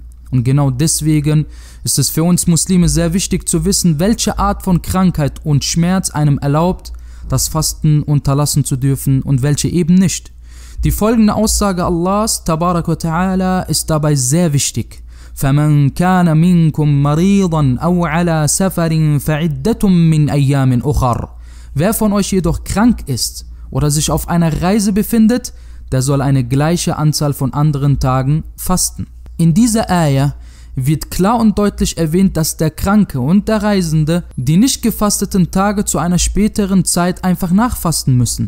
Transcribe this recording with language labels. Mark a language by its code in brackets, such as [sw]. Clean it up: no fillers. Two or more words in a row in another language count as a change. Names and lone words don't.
[de] Und genau deswegen ist es für uns Muslime sehr wichtig zu wissen, welche Art von Krankheit und Schmerz einem erlaubt, das Fasten unterlassen zu dürfen und welche eben nicht. Die folgende Aussage Allahs, [ar] تبارك وتعالى, [de] ist dabei sehr wichtig. [ar] فَمَنْ كَانَ مِنْكُمْ مَرِيضًا أَوْ عَلَى سَفَرٍ فَعِدَّةٌ مِنْ أَيَّامٍ أُخَرٍ. [de] Wer von euch jedoch krank ist oder sich auf einer Reise befindet, der soll eine gleiche Anzahl von anderen Tagen fasten. In dieser Ayah wird klar und deutlich erwähnt, dass der Kranke und der Reisende die nicht gefasteten Tage zu einer späteren Zeit einfach nachfasten müssen.